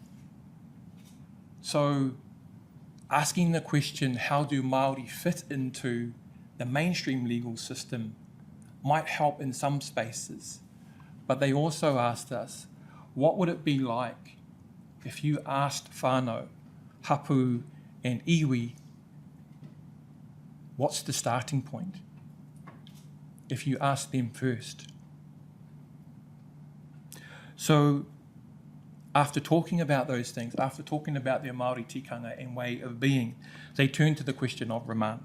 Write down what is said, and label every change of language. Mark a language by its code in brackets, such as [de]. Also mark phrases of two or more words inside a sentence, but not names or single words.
[en] So asking the question, how do Māori fit into the mainstream legal system, might help in some spaces. But they also asked us, what would it be like if you asked [mi] whānau, hapu [en] and iwi, what's the starting point? If you ask them first. So after talking about those things, after talking about their [mi] Māori tikanga [en] and way of being, they turned to the question of remand.